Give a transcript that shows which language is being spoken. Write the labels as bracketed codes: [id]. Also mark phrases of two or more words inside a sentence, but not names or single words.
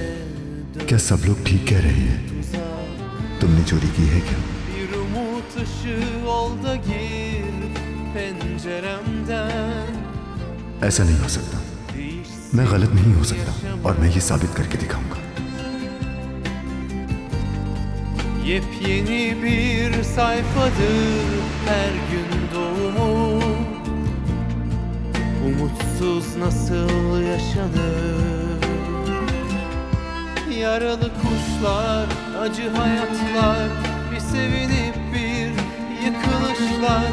[hi] क्या सब लोग ठीक कह रहे हैं? तुमने चोरी की है क्या? ऐसा नहीं हो सकता। मैं गलत नहीं हो सकता और मैं ये साबित करके दिखाऊंगा। [tr] Yepyeni bir sayfadır her gün doğumu. Umutsuz nasıl yaşanır? Yaralı kuşlar, acı hayatlar, bir sevinip bir yıkılışlar.